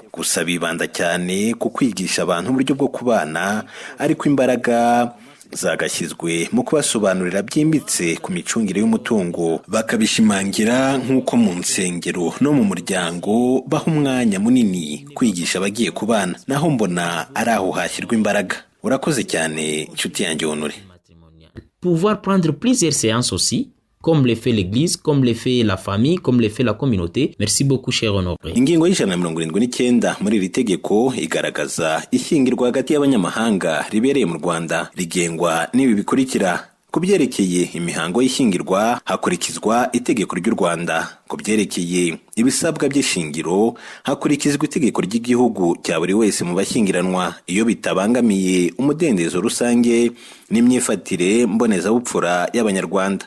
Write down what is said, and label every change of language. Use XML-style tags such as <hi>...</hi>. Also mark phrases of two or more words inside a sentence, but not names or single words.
<rw>Gusa bibanda cyane ku kwigisha abantu uburyo bwo kubana, ariko imbaraga zagashyizwe mu kubasobanurira byimbitse ku micungire y'umutungo, bakabishimangira nk'uko mu nsengero no mu muryango baha umwanya munini kwigisha abagiye kubana. Naho mbona ari aho hashyirwa imbaraga. Urakoze cyane inshuti yanjye Honore.</rw> <fr>Pouvoir prendre plusieurs séances aussi, comme le fait l'église, comme le fait la famille, comme le fait la communauté. Merci beaucoup, cher Honoré.</fr> <rw>Ingingo y'179 muri iri tegeko igaragaza ishyingirwa hagati y'abanyamahanga ribereye mu Rwanda, rigengwa n'ibi bikurikira. Ku byerekeye imihango y'ishyingirwa hakurikizwa itegeko ry'u Rwanda. Ku byerekeye ibisabwa by'ishingiro hakurikizwa itegeko ry'igihugu cya buri wese mu bashyingiranwa, iyo bitabangamiye umudendezo rusange n'imyifatire mbonezabupfura y'Abanyarwanda.</rw>